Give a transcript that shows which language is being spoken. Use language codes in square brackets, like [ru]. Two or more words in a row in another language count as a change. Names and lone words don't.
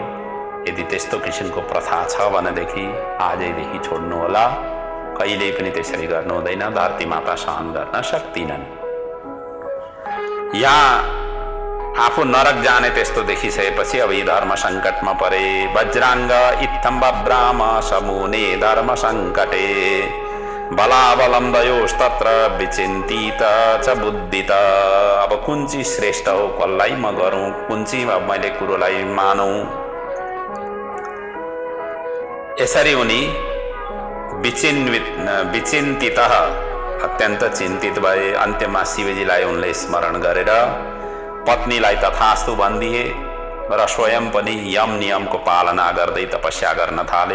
[ne] यदि त्यस्तो किसिमको प्रथा छ भनेदेखि आजैदेखि छोड्नु होला। कहिल्यै पनि त्यसरी गर्नु हुँदैन। धरती माता सहन गर्न सक्दिनन्। यहाँ आफू नरक जाने त्यस्तो देखिसकेपछि अब यी धर्म सङ्कटमा परे। [sa] वज्राङ्ग इत्थं बभ्राम समूने धर्म सङ्कटे बलाबलं दयोस्तत्र विचिन्तित च बुद्धित। [ne] अब कुन चाहिँ श्रेष्ठ हो, कसलाई म गरौँ, कुन चाहिँ अब मैले कुरोलाई मानौँ, यसरी उनी विचिन्तित अत्यन्त चिन्तित भए। अन्त्यमा शिवजीलाई उनले स्मरण गरेर पत्नीलाई तथास्तु भनिदिए र स्वयं पनि यम नियमको पालना गर्दै तपस्या गर्न थाले।